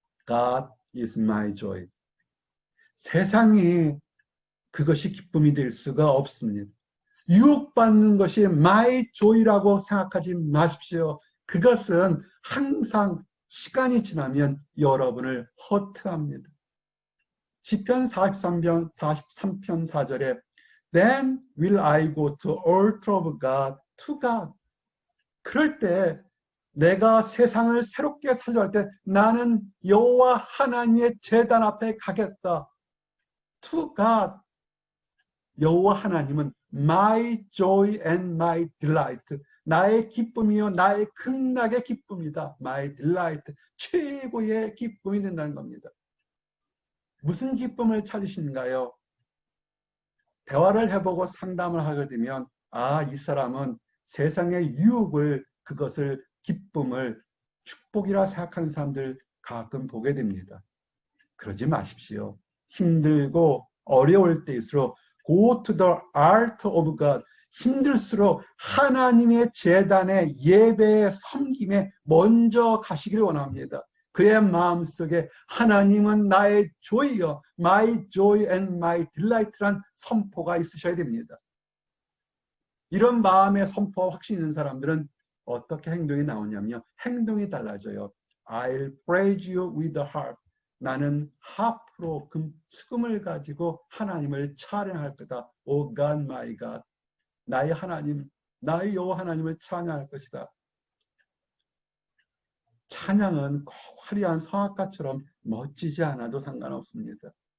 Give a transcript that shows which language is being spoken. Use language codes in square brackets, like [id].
[en] God is my joy. [ko] 세상이 그것이 기쁨이 될 수가 없습니다. 유혹받는 것이 [en] my joy [ko] 라고 생각하지 마십시오. 그것은 항상 시간이 지나면 여러분을 허트합니다. 시편 43편 4절에 [en] Then will I go to altar of God, to God. [ko] 그럴 때 내가 세상을 새롭게 살려 할 때 나는 여호와 하나님의 제단 앞에 가겠다. [en] To God. [ko] 여호와 하나님은 [en] my joy and my delight. [ko] 나의 기쁨이요 나의 극락의 기쁨이다. [en] my delight. [ko] 최고의 기쁨이 된다는 겁니다. 무슨 기쁨을 찾으신가요? 대화를 해보고 상담을 하게 되면 이 사람은 세상의 유혹을, 그것을 기쁨을 축복이라 생각하는 사람들 가끔 보게 됩니다. 그러지 마십시오. 힘들고 어려울 때일수록 [en] go to the altar of God. [ko] 힘들수록 하나님의 제단에 예배에 섬김에 먼저 가시기를 원합니다. 그의 마음속에 하나님은 나의 joy여, [en] my joy and my delight [ko] 란 선포가 있으셔야 됩니다. 이런 마음의 선포와 확신 있는 사람들은 어떻게 행동이 나오냐면요. 행동이 달라져요. [en] I'll praise you with the harp. [ko] 나는 하프로 수금을 가지고 하나님을 찬양할 거다. [en] O God, my God. [ko] 나의 하나님, 나의 여호와 하나님을 찬양할 것이다. 찬양은 꼭 화려한 성악가처럼 멋지지 않아도 상관없습니다.